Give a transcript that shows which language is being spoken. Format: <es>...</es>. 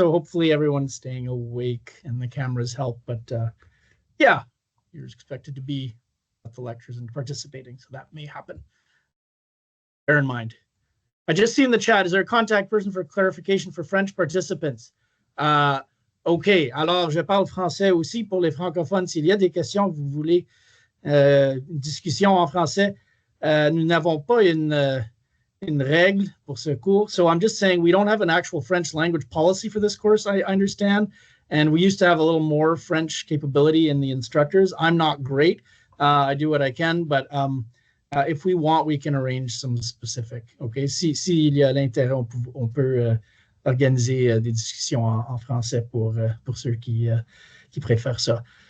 <en>So hopefully everyone's staying awake and the cameras help. But yeah, you're expected to be at the lectures and participating. So that may happen. Bear in mind. I just see in the chat, is there a contact person for clarification for French participants?</en> <fr>OK, alors je parle français aussi pour les francophones. S'il y a des questions, vous voulez une discussion en français, nous n'avons pas une règle pour ce cours.</fr> <en>So I'm just saying we don't have an actual French language policy for this course, I understand. And we used to have a little more French capability in the instructors. I'm not great. I do what I can, but if we want, we can arrange some specific.</en> <fr>OK, s'il y a l'intérêt, on peut organiser des discussions en français pour ceux qui préfèrent ça.</fr>